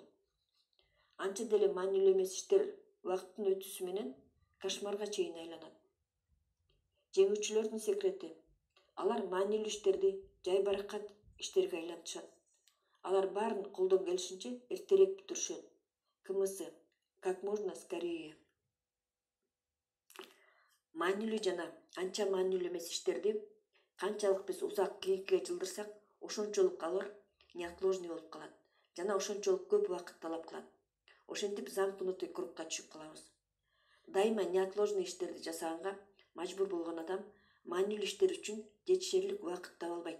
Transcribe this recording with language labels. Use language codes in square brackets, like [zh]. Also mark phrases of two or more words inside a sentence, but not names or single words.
[ky] Анча деле маанилүү эмес иштер убакыттын өтүүсү менен кошмарга чейин айланат. Жеңүүчүлөрдүн секрети: алар маанилүү иштерди жайбаракат иштерге айлантышат. Алар баарын колдон келишинче эртерээк бүтүрүшөт. [ru] КМС — как можно скорее. [ky] Маанилүү жана анча маанилүү эмес иштерди канчалык биз узак кийинкиге жылдырсак, ошончолук алар неотложный болуп калат жана ошончолук көп убакыт талап кылат. Ошентип замкнутый кругка түшүп калабыз. Дайыма неотложный иштерди жасаганга мажбур болгон адам маанилүү иштер үчүн жетишерлик убакыт таба албайт.